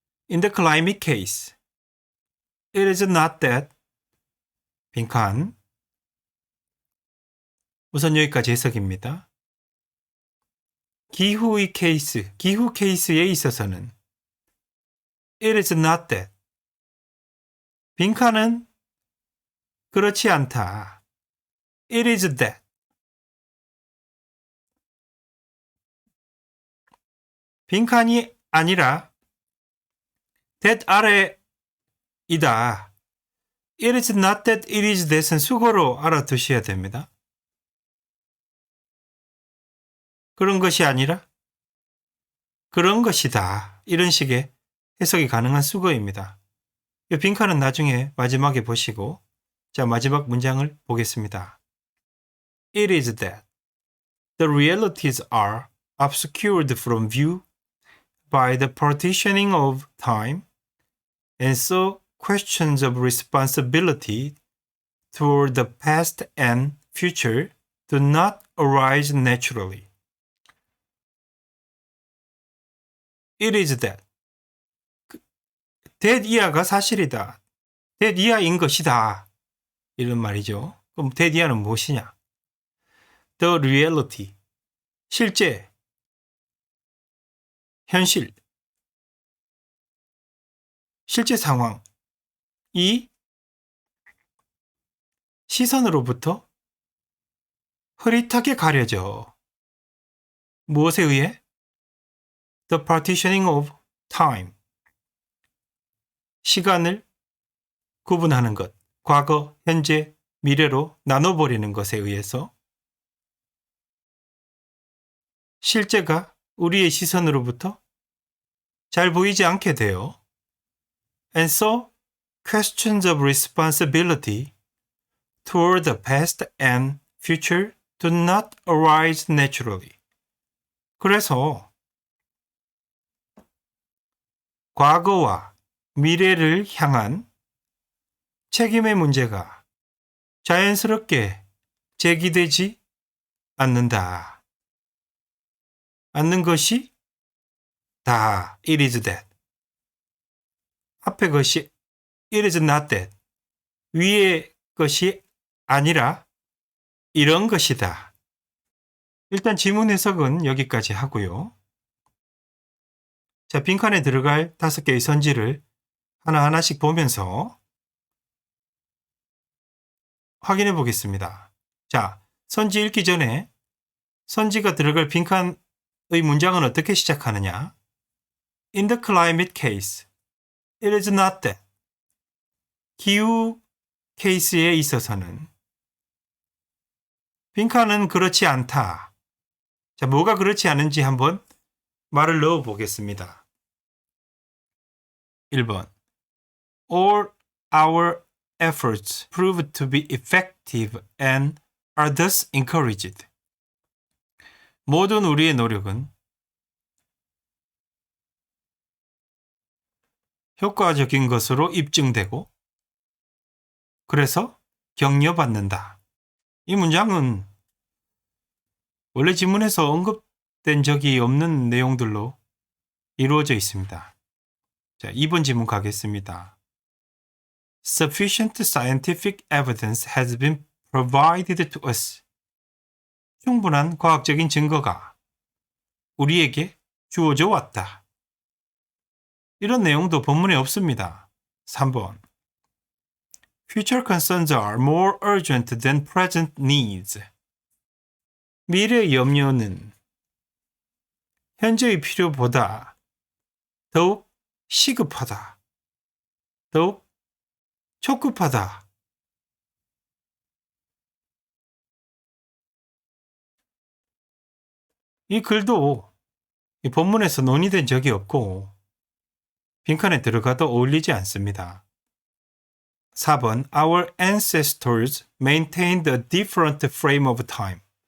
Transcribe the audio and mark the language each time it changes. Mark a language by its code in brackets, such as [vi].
[en] In the climate case, it is not that 빈칸. [ko] 우선 여기까지 해석입니다. 기후의 케이스, 기후 케이스에 있어서는 [en] it is not that [ko] 빈칸은 그렇지 않다. [en] It is that. [ko] 빈칸이 아니라 that 아래이다. [en] It is not that it is that은 [ko] 수거로 알아두셔야 됩니다. 그런 것이 아니라 그런 것이다. 이런 식의 해석이 가능한 수거입니다. 이 빈칸은 나중에 마지막에 보시고, 자, 마지막 문장을 보겠습니다. [en] It is that the realities are obscured from view by the partitioning of time, and so questions of responsibility toward the past and future do not arise naturally. It is that. [ko] that 이하가 사실이다. that 이하인 것이다. 이런 말이죠. 그럼 that 이하는 무엇이냐? [en] The reality. [ko] 실제. 현실. 실제 상황. 이 시선으로부터 흐릿하게 가려져. 무엇에 의해? [en] The partitioning of time. [ko] 시간을 구분하는 것. 과거, 현재, 미래로 나눠버리는 것에 의해서 실제가 우리의 시선으로부터 잘 보이지 않게 돼요. [en] And so, questions of responsibility toward the past and future do not arise naturally. [ko] 그래서 과거와 미래를 향한 책임의 문제가 자연스럽게 제기되지 않는다. 않는 것이 다 [en] it is that. [ko] 앞에 것이 [en] it is not that. [ko] 위의 것이 아니라 이런 것이다. 일단 지문 해석은 여기까지 하고요. 자, 빈칸에 들어갈 5개의 선지를 하나하나씩 보면서 확인해 보겠습니다. 자, 선지 읽기 전에 선지가 들어갈 빈칸의 문장은 어떻게 시작하느냐? [en] In the climate case, it is not that. [ko] 기후 케이스에 있어서는 빈칸은 그렇지 않다. 자, 뭐가 그렇지 않은지 한번 말을 넣어 보겠습니다. 1번. [en] All our efforts prove to be effective and are thus encouraged. [ko] 모든 우리의 노력은 효과적인 것으로 입증되고 그래서 격려받는다. 이 문장은 원래 지문에서 언급된 적이 없는 내용들로 이루어져 있습니다. 자, 2번 지문 가겠습니다. [en] Sufficient scientific evidence has been provided to us. [ko] 충분한 과학적인 증거가 우리에게 주어져 왔다. 이런 내용도 본문에 없습니다. 3번. [en] Future concerns are more urgent than present needs. [ko] 미래의 염려는 현재의 필요보다 더욱 시급하다. 더욱 촉급하다. 이 글도 이 본문에서 논의된 적이 없고 빈칸에 들어가도 어울리지 않습니다. 4번. [en] Our ancestors maintained a different frame of time.